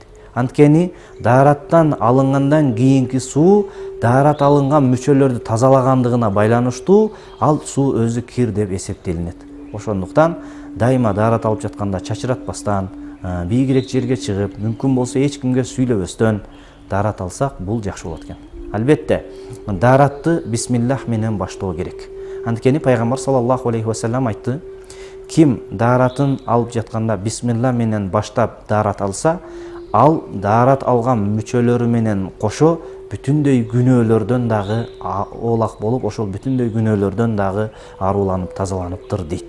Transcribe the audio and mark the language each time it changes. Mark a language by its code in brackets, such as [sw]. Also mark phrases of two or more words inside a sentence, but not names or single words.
[ky] Анткени даараттан алынгандан кийинки суу даарат алынган мүчөлөрдү тазалагандыгына байланыштуу, ал суу өзү кир деп эсептелинет. Ошондуктан дайыма даарат алып жатканда чачыратпастан, бийигирээк жерге чыгып, мүмкүн болсо эч кимге сүйлөбөстөн даарат алсак, бул жакшы болот экен. Албетте, дааратты бисмиллах менен баштоо керек. Анткени Пайгамбар [ar] صلى الله عليه وسلم [ky] айтты: ким дааратын алып жатканда бисмилла менен баштап даарат алса, ал даарат алган мүчөлөрү менен кошо бүтүндөй күнөөлөрдөн дагы оолак болуп, ошол бүтүндөй күнөөлөрдөн дагы аруланып, тазаланыптыр дейт.